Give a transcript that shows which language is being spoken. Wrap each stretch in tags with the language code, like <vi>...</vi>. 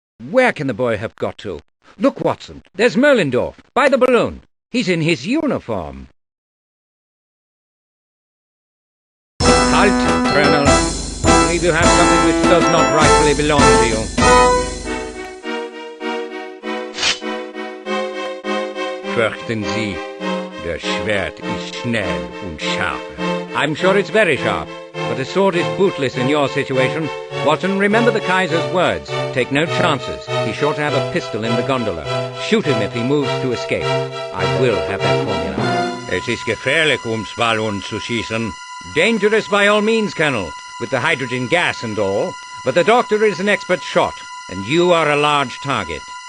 <en>Where can the boy have got to? Look, Watson, there's Merlindorf, by the balloon. He's in his uniform. Halt, Colonel. I believe you have something which does not rightfully belong to you.</en> <de>Fürchten Sie, das Schwert ist schnell und scharf.</de> <en>I'm sure it's very sharp, but a sword is bootless in your situation. Watson, remember the Kaiser's words. Take no chances. He's sure to have a pistol in the gondola. Shoot him if he moves to escape. I will have that formula.</en> <de>Es ist gefährlich, Ballon zu schießen.</de> <en>Dangerous by all means, Colonel, with the hydrogen gas and all. But the doctor is an expert shot, and you are a large target.</en>